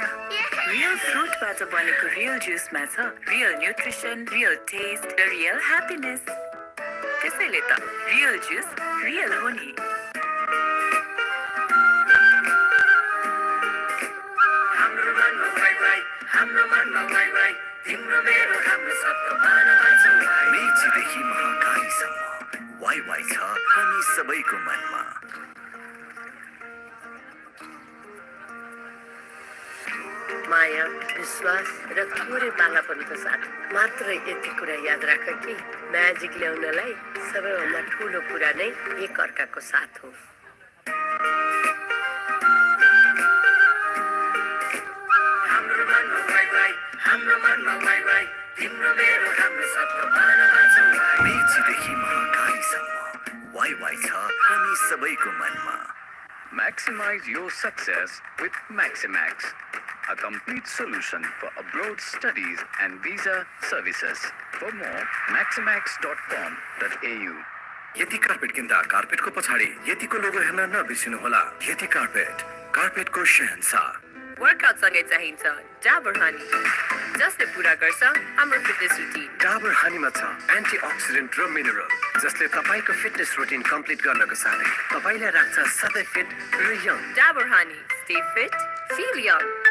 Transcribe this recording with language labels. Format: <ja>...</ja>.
<ne>फ्रुटबाट बनेको रियल जुसमा छ real nutrition, real test र रियल ह्याप्पिनेस। त्यसैले त रियल जुस रियल हो नि। हाम्रो मनमा वाइ वाइ, हाम्रो मनमा वाइ वाइ, तिम्रो मेरो हाम्रो सबको मनमा छ वाइ। मेचीदेखि महाकालीसम्म वाइ वाइ छ हामी सबैको मनमा। माया, विश्वास र थोरै बालापनको साथ मात्र यति कुरा याद राख कि म्याजिक ल्याउनलाई सबैभन्दा ठुलो कुरा नै एक अर्काको साथ हो। हाम्रो मनमा वाइ वाइ, हाम्रो मनमा वाइ वाइ, तिम्रो मेरो हाम्रो सबको मनमा छ वाइ। मेचीदेखि महाकालीसम्म वाइ वाइ छ हामी सबैको मनमा।</ne> <en>Maximize your success with Maximax, a complete solution for abroad studies and visa services. For more, maximax.com.au.</en> <ne>यति कार्पेट किन्दा कार्पेटको पछाडि यतिको लोगो हेर्न नबिर्सिनुहोला। यति कार्पेट, कार्पेटको शहंशाह। वर्कआउट सँगै चाहिन्छ डाबर हनी, जसले पुरा गर्छ हाम्रो फिटनेस रुटिन। डाबर हनीमा छ एन्टिअक्सिडेन्ट र मिनरल, जसले तपाईको फिटनेस रुटिन कम्प्लिट गर्नको साथै तपाईलाई राख्छ सधैँ फिट र young. Dabur honey,</ne> <en>Stay fit, feel young.</en>